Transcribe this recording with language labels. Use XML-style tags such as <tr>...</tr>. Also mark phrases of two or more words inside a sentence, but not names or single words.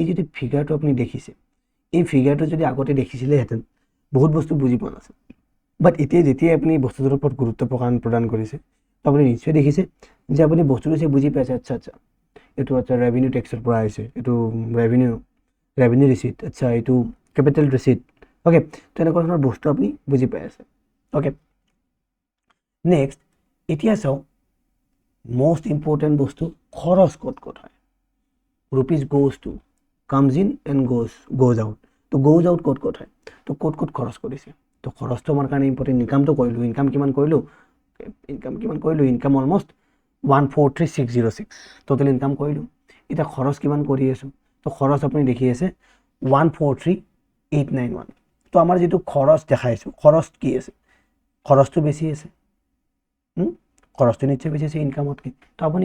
<as>যদি ফিগাৰটো আপুনি দেখিছে এই ফিগাৰটো যদি আগতে দেখিছিলেহেঁতেন বহুত বস্তু বুজি পোৱা নাছিল বাট এতিয়া যেতিয়া আপুনি বস্তুটোৰ ওপৰত গুৰুত্ব প্ৰদান কৰিছে তো আপুনি নিশ্চয় দেখিছে যে আপুনি বস্তুটো চাই বুজি পাইছে আচ্ছা এইটো</as> <en>revenue taxৰ</en> <as>পৰা আহিছে এইটো</as> <en>revenue receipt</en> <as>আচ্ছা এইটো</as> <en>capital receipt</en> <as>অ'কে তো এনেকুৱা ধৰণৰ বস্তু আপুনি বুজি পাই আছে</as> <en>okay next</en> <as>এতিয়া চাওক</as> <en>most important</en> <as>বস্তু খৰচ ক'ত হয়</as> <en>rupees goes to comes in and goes out</en> <as>তো</as> <en>goes out</en> <as>ক'ত হয় তো ক'ত খৰচ কৰিছে তো খৰচটো আমাৰ কাৰণে ইম্পৰ্টেণ্ট ইনকামটো কৰিলোঁ ইনকাম কিমান কৰিলোঁ ইনকাম অলমষ্ট 143,606</as> <en>total income</en> <as>কৰিলোঁ এতিয়া খৰচ কিমান কৰি আছোঁ তো খৰচ আপুনি দেখি আছে 143,891 তো আমাৰ যিটো খৰচ দেখাইছোঁ খৰচ কি আছে খৰচটো বেছি আছে খৰচটো নিশ্চয় বেছি আছে ইনকামতকৈ তো আপুনি</as>